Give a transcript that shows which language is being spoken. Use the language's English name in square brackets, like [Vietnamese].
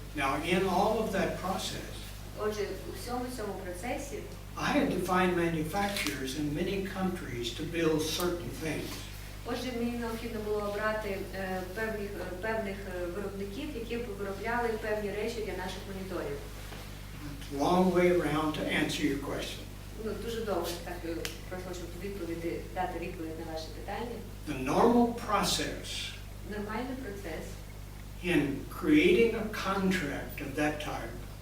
[English] Now, in all of that process, [Ukrainian] Отже, у всьому цьому процесі [English] I had to find manufacturers in many countries to build certain things. [Ukrainian] Отже, мені необхідно було обрати певних виробників, які б виробляли певні речі для наших моніторів. [English] Long way around to answer your question. [Ukrainian] Дуже довго так просто, щоб дати відповідь на ваше питання. [English] The normal process [Ukrainian] Нормальний процес, [English] in creating a contract of that type,